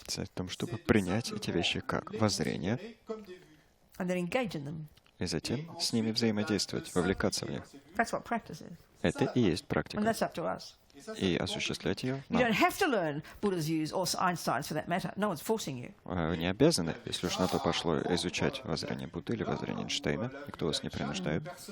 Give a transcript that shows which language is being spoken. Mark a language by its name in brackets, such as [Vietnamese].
[Russian] в том, чтобы принять эти вещи как воззрение [English] and then engage in them. [Russian] и затем с ними взаимодействовать, вовлекаться в них. [English] That's what practice is. [Russian] Это и есть [English] And [Russian] практика. [English] that's up to us. [Russian] И осуществлять ее [English] You don't [Russian] нам. [English] have to learn Buddha's views or Einstein's for that matter. No one's forcing you. [Russian] Вы не обязаны, если уж на то пошло, изучать воззрение Будды или воззрение Эйнштейна. Никто вас не принуждает